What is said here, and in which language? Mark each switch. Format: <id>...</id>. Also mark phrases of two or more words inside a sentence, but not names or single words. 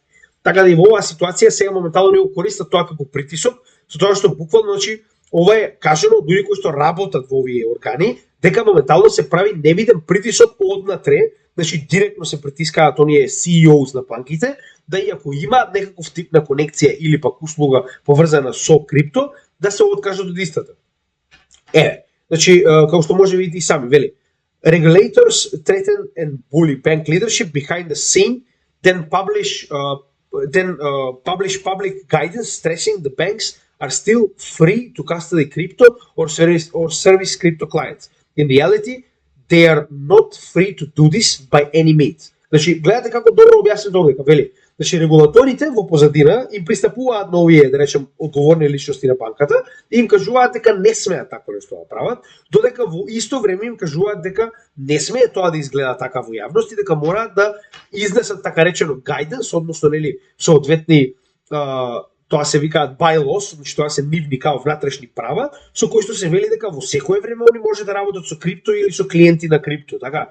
<mk>Така да и во оваа ситуација сега моментално не го користат тоа како притисок, со тоа што буквално значи ова е кажано од луѓе кои што работат во овие органи, дека моментално се прави невиден притисок однатре, значи директно се притискаат оние CEOs на банките, да и ако имаат некаков тип на конекција или пак услуга поврзана со крипто, да се откажат од истата. Значи, како што може видите и сами, вели,</mk> <en>regulators threaten and bully bank leadership behind the scene, then publish public guidance stressing the banks are still free to custody crypto or service crypto clients. In reality, they are not free to do this by any means.</en> <mk>Значи, гледате како добро објаснето овде, вели. Значи, регулаторите во позадина им пристапуваат на овие, да речем, одговорни личности на банката и им кажуваат дека не смеат тако нешто да прават, додека во исто време им кажуваат дека не смее тоа да изгледа така во јавност и дека мораат да изнесат така речено guidance, односно нели соодветни тоа се викаат bylaws, значи тоа се нивни као внатрешни права, со кои што се вели дека во секое време они може да работат со крипто или со клиенти на крипто, така.</mk>